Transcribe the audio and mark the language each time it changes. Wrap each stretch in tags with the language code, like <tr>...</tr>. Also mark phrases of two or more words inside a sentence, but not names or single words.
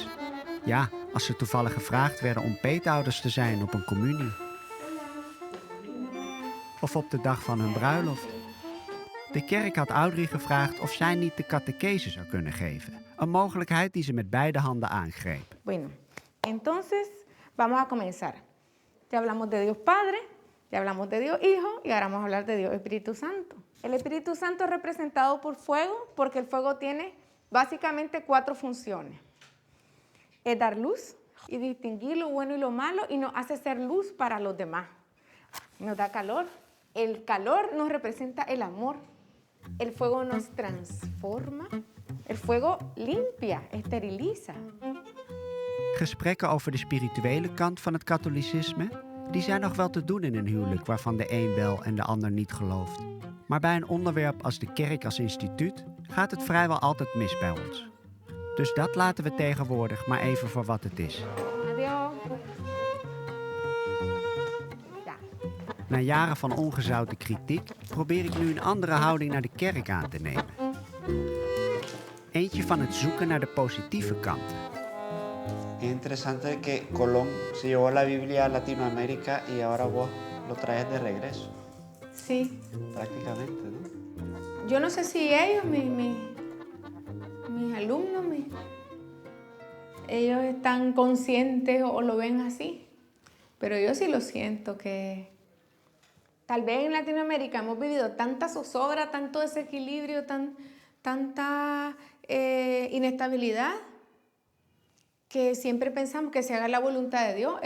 <nl>Ja, als ze toevallig gevraagd werden om peetouders te zijn op een communie. Of op de dag van hun bruiloft. De kerk had Audrey gevraagd of zij niet de catechese zou kunnen geven. Een mogelijkheid die ze met beide handen aangreep.</nl> <es>Bueno, entonces vamos a comenzar. Ya hablamos de Dios Padre, ya hablamos de Dios Hijo y ahora vamos a hablar de Dios Espíritu Santo. El Espíritu Santo es representado por fuego porque el fuego tiene básicamente 4 funciones. Es dar luz y distinguir lo bueno y lo malo y nos hace ser luz para los demás. Nos da calor. El calor nos representa el amor. El fuego nos transforma. El fuego limpia, esteriliza.</es> <nl>Gesprekken over de spirituele kant van het katholicisme, die zijn nog wel te doen in een huwelijk waarvan de een wel en de ander niet gelooft. Maar bij een onderwerp als de kerk als instituut gaat het vrijwel altijd mis bij ons. Dus dat laten we tegenwoordig maar even voor wat het is.</nl> <es>Adiós.</es> <nl>Na jaren van ongezouten kritiek probeer ik nu een andere houding naar de kerk aan te nemen. Eentje van het zoeken naar de positieve kanten.</nl> <es>Es interesante que Colón se llevó la Biblia a Latinoamérica y ahora vos lo traes de regreso. Sí. Prácticamente, ¿no? Yo no sé si ellos, mis alumnos, ellos están conscientes o lo ven así, pero yo sí lo siento que tal vez en Latinoamérica hemos vivido tanta zozobra, tanto desequilibrio, tanta inestabilidad, que siempre pensamos que se haga la voluntad de Dios.</es>